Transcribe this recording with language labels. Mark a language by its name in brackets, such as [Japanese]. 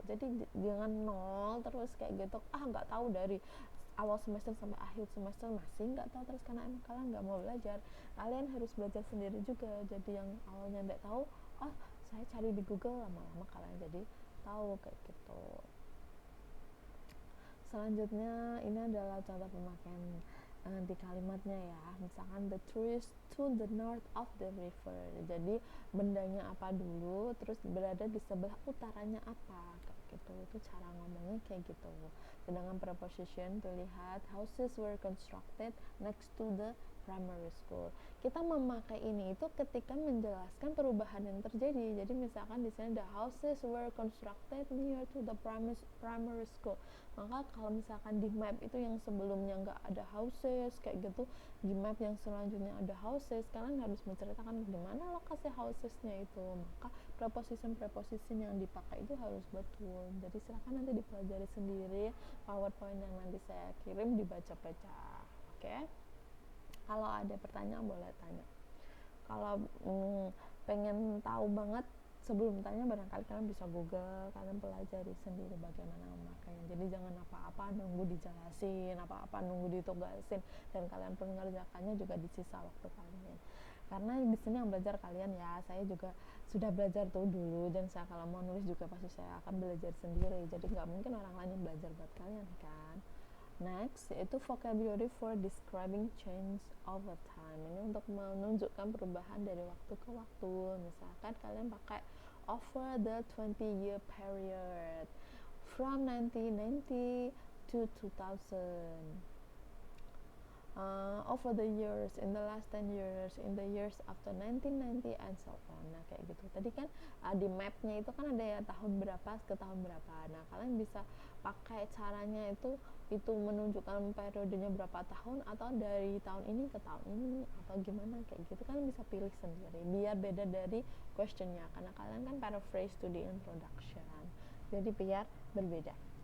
[Indonesian] Jadi jangan nol terus kayak gitu, nggak tahu dari awal semester sampai akhir semester masih nggak tahu terus karena emang kalian nggak mau belajar. Kalian harus belajar sendiri juga. Jadi yang awalnya nggak tahu, saya cari di Google, lama-lama kalian jadi tahu kayak gitu. Selanjutnya ini adalah contoh pemakaian di kalimatnya ya. Misalkan [English] the trees to the north of the river. [Indonesian] Jadi bendanya apa dulu, terus berada di sebelah utaranya apa kayak gitu. Itu cara ngomongnya kayak gitu. Sedangkan [English] preposition [Indonesian] tuh lihat [English] houses were constructed next to the primary school. [Indonesian] Kita memakai ini itu ketika menjelaskan perubahan yang terjadi. Jadi misalkan di sini [English] the houses were constructed near to the primary school. [Indonesian] Maka kalau misalkan di map itu yang sebelumnya nggak ada houses kayak gitu, di map yang selanjutnya ada houses, kalian harus menceritakan di mana lokasi housesnya itu. Maka preposition yang dipakai itu harus betul. Jadi silakan nanti dipelajari sendiri, PowerPoint yang nanti saya kirim dibaca-baca. Oke? Kalau ada pertanyaan boleh tanya. Kalau pengen tahu banget sebelum tanya, barangkali kalian bisa Google, kalian pelajari sendiri bagaimana memakainya. Jadi jangan apa-apa nunggu dijelasin, apa-apa nunggu ditugasin, dan kalian pun mengerjakannya juga di sisa waktu kalian. Karena di sini yang belajar kalian ya, saya juga sudah belajar tuh dulu, dan saya kalau mau nulis juga pasti saya akan belajar sendiri. Jadi nggak mungkin orang lain yang belajar buat kalian kan. Next, yaitu [English] vocabulary for describing change over time. [Indonesian] Ini untuk menunjukkan perubahan dari waktu ke waktu. Misalkan kalian pakai [English] over the 20-year period, from 1990 to 2000, over the years, in the last 10 years, in the years after 1990, and so on. [Indonesian] Nah kayak gitu. Tadi kan di mapnya itu kan ada ya tahun berapa ke tahun berapa. Nah kalian bisa pakai caranya itu menunjukkan periodenya berapa tahun, atau dari tahun ini ke tahun ini, atau gimana, kayak gitu kan bisa pilih sendiri biar beda dari questionnya, karena kalian kan [English] paraphrase to the introduction, [Indonesian] jadi biar berbeda.